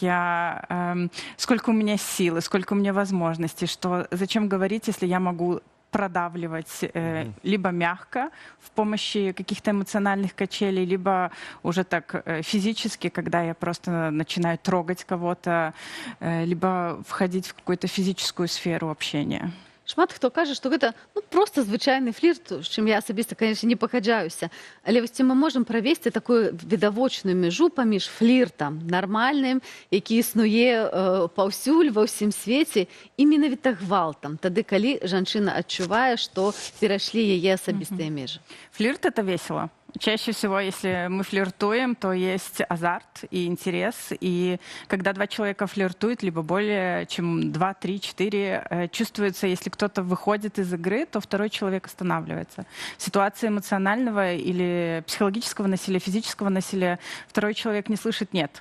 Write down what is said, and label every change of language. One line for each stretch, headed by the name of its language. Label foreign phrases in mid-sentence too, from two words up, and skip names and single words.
Russian: сколько у меня силы, сколько у меня возможностей, что зачем говорить, если я могу продавливать либо мягко в помощи каких-то эмоциональных качелей, либо уже так физически, когда я просто начинаю трогать кого-то, либо входить в какую-то физическую сферу общения.
Belarusian: Шмат хто кажа, што гэта просто звычайны флірт, з чым я асабіста, конечно, не пагаджаюся. Але вось ці мы можам правесці такую відавочную мяжу паміж фліртам нармальным, які існуе паўсюль ва ўсім свеце, і менавіта гвалтам, тады калі жанчына адчувае, што перайшлі яе асабістыя межы.
Russian: Флирт — это весело. Чаще всего, если мы флиртуем, то есть азарт и интерес. И когда два человека флиртуют, либо более чем 2, 3, 4, чувствуется, если кто-то выходит из игры, то второй человек останавливается. В ситуации эмоционального или психологического насилия, физического насилия второй человек не слышит «нет».